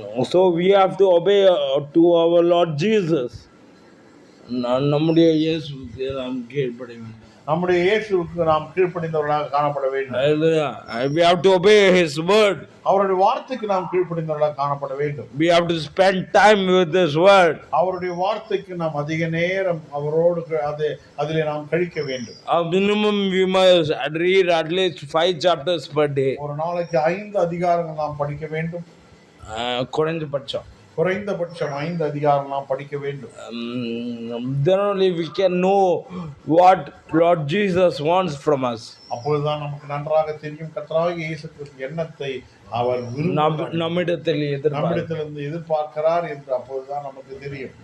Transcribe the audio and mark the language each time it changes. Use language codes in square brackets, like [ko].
[en] So we have to obey to our Lord Jesus. [ta] நம்முடைய இயேசுவுக்கு நாம் கீழ்ப்பட வேண்டும். நம்முடைய இயேசுவுக்கு நாம் கீழ்ப்படிந்தவர்களாக காணப்பட வேண்டும். [en] Hallelujah. We have to obey His word. [ta] அவருடைய வார்த்தைக்கு நாம் கீழ்ப்படிந்தவர்களாக காணப்பட வேண்டும். [en] We have to spend time with His word. [ta] அவருடைய வார்த்தைக்கு நாம் அதிக நேரம் அவரோடு அதிலே நாம் கழிக்க வேண்டும். [en] Minimum we must read at least 5 chapters per day. [ta] ஒரு நாளைக்கு 5 அதிகாரங்கள் நாம் படிக்க வேண்டும். குறைஞ்சபட்சம் குறைந்தபட்சம் 5 அதிகாரம் நாம் படிக்க வேண்டும். [en] Then only we can know what Lord Jesus wants from us. [ta] அப்பொழுதுதான் நமக்கு நன்றாக தெரியும் கர்த்தராகிய இயேசு கிறிஸ்து எண்ணத்தை அவர் நம்மிடத்திலிருந்து எதிர்பார்க்கிறார் என்று அப்பொழுதுதான் நமக்கு தெரியும்.